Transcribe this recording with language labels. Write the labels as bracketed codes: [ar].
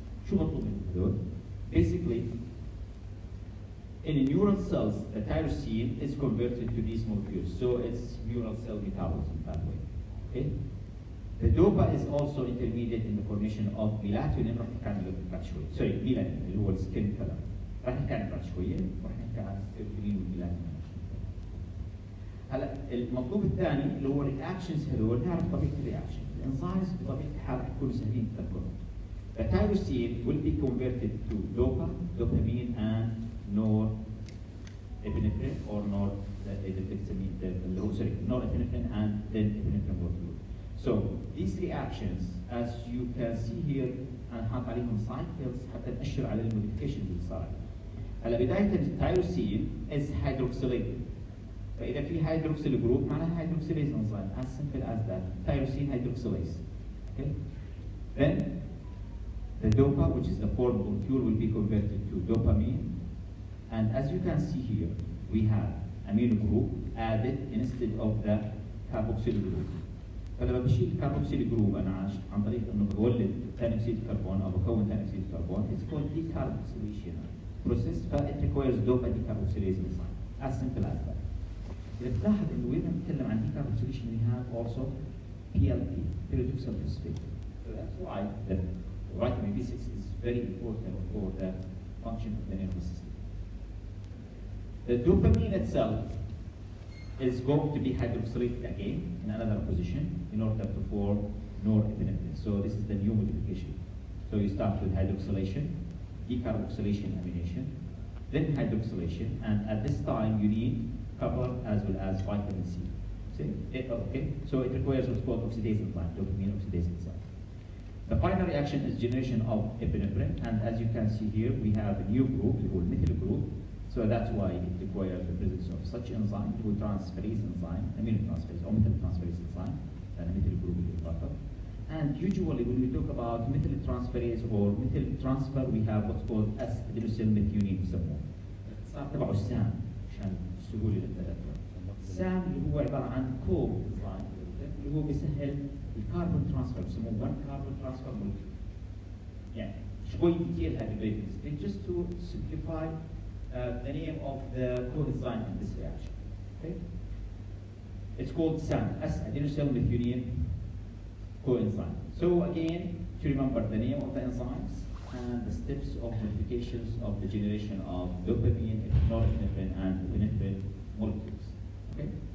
[ar] شو مطلوب من هذول؟ [en] Basically, in neural cells, the tyrosine is converted to these molecules. So it's neural cell metabolism that way. Okay? The DOPA is also intermediate in the formation of melatonin. [ar] راح نحكي عنه بعد شوي. Sorry, melanin اللي هو السكين كلر. راح نحكي عنه بعد شوية وراح نحكي عن السيروتونين والميلاتونين. هلا المطلوب الثاني اللي هو الرياكشنز هذول نعرف طبيعة الرياكشن. الانزيمز بطبيعة الحال بيكونوا سهلين تذكرهم. [en] The tyrosine will be converted to DOPA, dopamine, and norepinephrine or norepinephrine and then epinephrine molecule. So these reactions, as you can see here, [ar] أنا حاط عليهم [en] cycles [ar] حتى نأشر على الموديفيكيشن اللي صار. هلا بداية التايروسين [en] is hydroxylated. [ar] فإذا في [en] hydroxyl group [ar] معناها [en] hydroxylase enzyme, as simple as that. Tyrosine hydroxylase. Okay? Then the DOPA, which is the fourth molecule, will be converted to dopamine. And as you can see here, we have amino group added instead of the carboxyl group. [ar] فلما بشيل الكربوكسيل جروب انا عن طريق انه بولد ثاني اكسيد الكربون او بكون ثاني اكسيد الكربون [en] it's called decarboxylation process [ar] ف [en] it requires dopa decarboxylase enzyme as simple as that. [ar] إذا بتلاحظ إنه وين بنتكلم عن [en] decarboxylation we have also PLP pyridoxal phosphate. So that's why the vitamin B6 is very important for the function of the nervous system. The dopamine itself is going to be hydroxylated again in another position in order to form norepinephrine. So this is the new modification. So you start with hydroxylation, decarboxylation, amination, then hydroxylation, and at this time you need copper as well as vitamin C. See? Okay? So it requires what's called oxidase enzyme, dopamine oxidase enzyme. The final reaction is generation of epinephrine, and as you can see here, we have a new group, the whole methyl group. So that's why it requires the presence of such enzyme, whole transferase enzyme, aminotransferase or methyltransferase enzyme, and methyl group is buffer. And usually when we talk about methyltransferase or methyl transfer, we have what's called S-adenosine methionine [ar] بسموه. صار تبعه السام عشان السهولة للتذكر. السام اللي هو عبارة عن كوب enzyme اللي هو بيسهل الكربون ترانسفير بسموه [en] one carbon transfer molecule. [ar] يعني شوي كثير هذه الريفرنس [en] just to simplify the name of the coenzyme in this reaction. Okay? It's called SAM, S-adenosine methionine coenzyme. So again, to remember the name of the enzymes and the steps of modifications of the generation of dopamine, norepinephrine, and epinephrine molecules. Okay?